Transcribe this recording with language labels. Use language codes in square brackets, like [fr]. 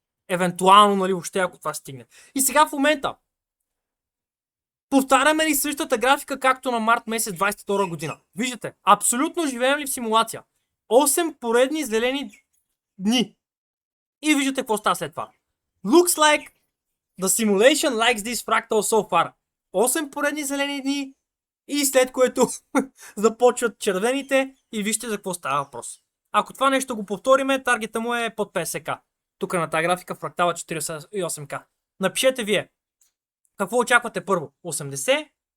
[bg] Евентуално, нали, въобще ако това стигне. И сега в момента повтаряме ли същата графика, както на март месец 22 година? Виждате, абсолютно живеем ли в симулация? 8 поредни зелени дни. И виждате какво става след това. [en] Looks like the simulation likes this fractal so far. [bg] 8 поредни зелени дни и след което започват червените и вижте за какво става въпрос. Ако това нещо го повториме, таргета му е под 50к. Тук на тази графика фрактала 48к. Напишете вие. Какво очаквате първо? 80?